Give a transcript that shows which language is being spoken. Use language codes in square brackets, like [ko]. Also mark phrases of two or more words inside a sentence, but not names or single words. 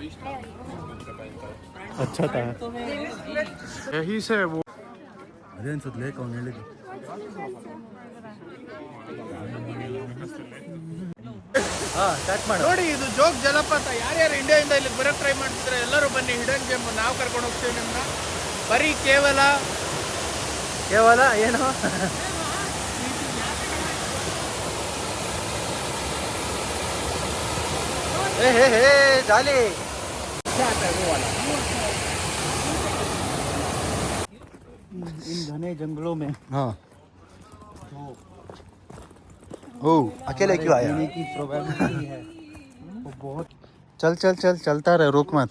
[hi] अच्छा था. यही से वो [kn] ಅದೇ ಅನ್ಸುತ್ತೆ ಲೇಕ್ ಅವ್ನು ಹೇಳಿದ್ದು. ಸ್ಟಾರ್ಟ್ ಮಾಡು. ನೋಡಿ ಇದು ಜೋಗ್ ಜಲಪಾತ. ಯಾರ್ಯಾರು ಇಂಡಿಯಾದಿಂದ ಇಲ್ಲಿ ಬರೋಕ್ಕೆ ಟ್ರೈ ಮಾಡ್ತಿದ್ರೆ ಎಲ್ಲರೂ ಬನ್ನಿ. [en] hidden gem [kn] ನಾವು ಕರ್ಕೊಂಡು ಹೋಗ್ತೀವಿ ನಿಮ್ಮನ್ನ. ಬರೀ ಕೇವಲ ಏನು ಹೇ ಜಾಲಿ [hi] इन घने जंगलों में. हाँ ओ अकेले क्यों आया? की प्रोबेबिलिटी है वो बहुत. चल चल चल चलता रहे, रुक मत.